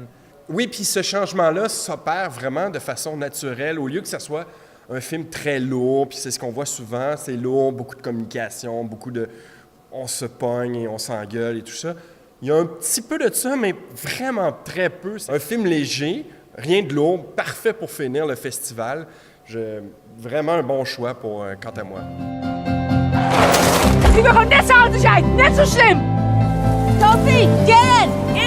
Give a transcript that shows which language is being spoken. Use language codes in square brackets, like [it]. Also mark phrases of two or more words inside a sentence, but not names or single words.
[fr] Oui, puis ce changement-là s'opère vraiment de façon naturelle, au lieu que ce soit un film très lourd, puis c'est ce qu'on voit souvent, c'est lourd, beaucoup de communication, beaucoup de on se pogne et on s'engueule et tout ça. Il y a un petit peu de ça, mais vraiment très peu. C'est un film léger, rien de lourd, parfait pour finir le festival. Vraiment un bon choix quant à moi. [nl] Die wil gewoon net zo oud als jij, net zo slim! [en] Sophie, get in!